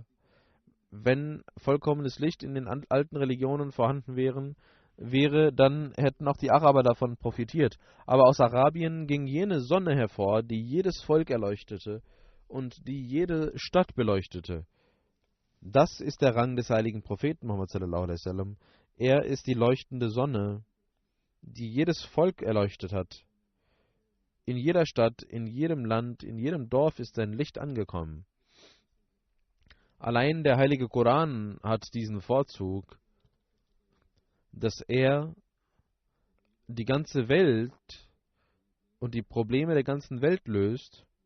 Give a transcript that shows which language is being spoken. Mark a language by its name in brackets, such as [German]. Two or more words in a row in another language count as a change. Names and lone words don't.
[German] Wenn vollkommenes Licht in den alten Religionen vorhanden wäre, dann hätten auch die Araber davon profitiert. Aber aus Arabien ging jene Sonne hervor, die jedes Volk erleuchtete und die jede Stadt beleuchtete. Das ist der Rang des heiligen Propheten Muhammad [Arabic] صلى الله عليه وسلم. [German] Er ist die leuchtende Sonne, die jedes Volk erleuchtet hat. In jeder Stadt, in jedem Land, in jedem Dorf ist sein Licht angekommen. Allein der heilige Koran hat diesen Vorzug, dass er die ganze Welt und die Probleme der ganzen Welt löst.